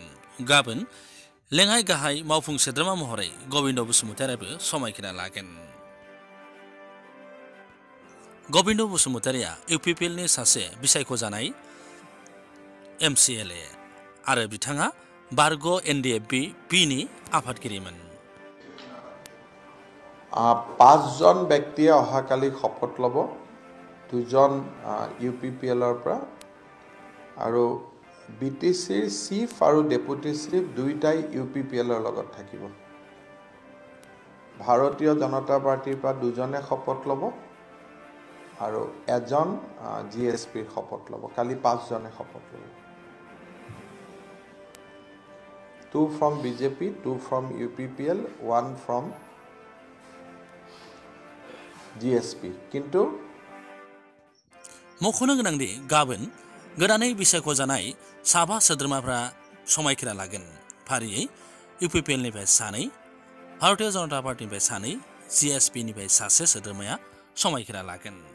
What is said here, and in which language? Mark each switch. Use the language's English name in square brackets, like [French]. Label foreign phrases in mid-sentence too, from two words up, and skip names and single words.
[Bodo] गाबोन लेङाइ गाहाय मावफुं सोद्रोमा महरै गबिन्द बसुमतारियाबो समायखिरा लागोन। गबिन्द बसुमतारिया इउपिपिएलनि सासे बिसायख'जानाय एमसिएलए आरो बिथाङा बारग' एनडिएफबि पिनि आफादगिरिमोन। [Assamese] 5জন ব্যক্তিয়ে অহাকালি শপত ল'ব, 2জন ইউপিপিএলৰ পৰা আৰু বিটিচিৰ চিফ আৰু ডেপুটি চিফ দুইটাই ইউপিপিএলৰ লগত থাকিব। ভাৰতীয় জনতা পাৰ্টিৰ পৰা 2জনে শপত ল'ব আৰু এজন জিএছপিৰ শপত ল'ব। কালি 5জনে শপত ল'ব। [English] 2 from BJP, 2 from UPPL, 1 from GSP [Assamese] किन्तु [Bodo] मख'नो गोनांदि गाबोन गोदानै बिसायख'जानाय साबा सोद्रोमाफ्रा समायखिरा लागोन। फारियै इउपिपिएलनिफ्राय 2, भारतीय जनता पार्टीनिफ्राय 2, जिएसपिनिफ्राय 1 सोद्रोमाया समायखिरा लागोन।